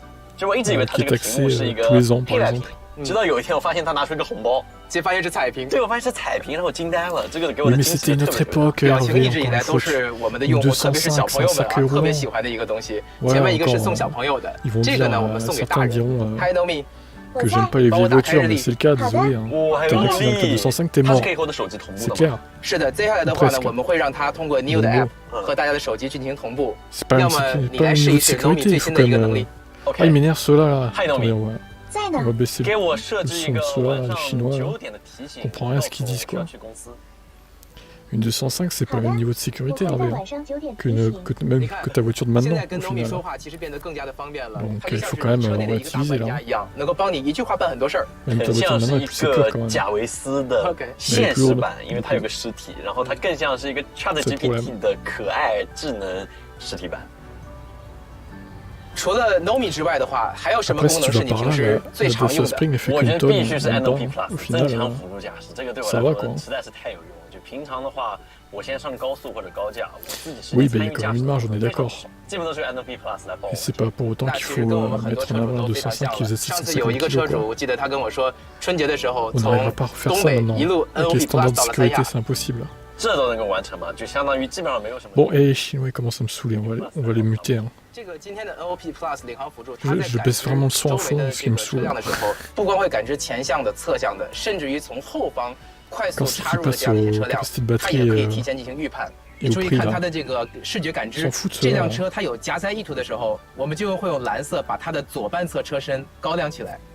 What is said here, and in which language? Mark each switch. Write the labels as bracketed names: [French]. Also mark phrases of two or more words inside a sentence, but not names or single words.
[Chinese] 就我一直以为它这个屏幕是一个黑白屏。直到有一天，我发现他拿出一个红包，结果发现是彩屏。对，我发现是彩屏，然后我惊呆了。这个给我的惊喜特别大。表情一直以来都是我们的用户，特别是小朋友们特别喜欢的一个东西。前面一个是送小朋友的，这个呢我们送给大人。Hi Nomi， [French] que j'aime pas les vieilles voitures, mais c'est le cas, désolé. T'as activé le 205, t'es mort. C'est clair. [Chinese] 是的，接下来的话呢，我们会让它通过 NIO 的 App 和大家的手机进行同步。要么你来试一试 Nomi 最新的一个能力。 [French] Ah, il m'énerve ceux-là là. [Chinese] Hi Nomi。 [French] On va baisser le son de ceux-là, les Chinois. On comprend rien à ce qu'ils disent quoi. Une 205, c'est pas le même niveau de sécurité, Hervé, même que ta voiture de maintenant, au final. Donc il faut quand même relativiser là. Même ta voiture de maintenant est plus sécure quand même. [Chinese] 贾维斯的现实版，因为它有个实体，然后它更像是一个 ChatGPT 的可爱智能实体版。除了 Nomi 之外的话，还有什么功能是你平时最常用的？我觉得必须是 NOP Plus 增强辅助驾驶，这个对我来说实在是太有用了。就平常的话，我现在上高速或者高架，我自己实际参与驾驶，基本都是 NOP Plus 来帮我。 [French] C'est pas pour autant qu'il faut mettre en avant 205 qui faisait 650 kg. [Chinese] 上次有一个车主，我记得他跟我说，春节的时候从东北一路 NOP Plus 到了三亚。 [French] C'est impossible. [Chinese] 这都能够完成吗？就相当于基本上没有什么。 [French] Bon, et les Chinois commencent à me saouler, on va les muter. [Chinese] 这个今天的 NOP Plus 领航辅助， [French] Je baisse vraiment le son à fond parce qu'il me saoule. [Chinese] 的时候，不光会感知前向的、侧向的，甚至于从后方快速插入的这样一些车辆，它也可以提前进行预判。你注意看它的这个视觉感知，这辆车它有加塞意图的时候，我们就会用蓝色把它的左半侧车身高亮起来。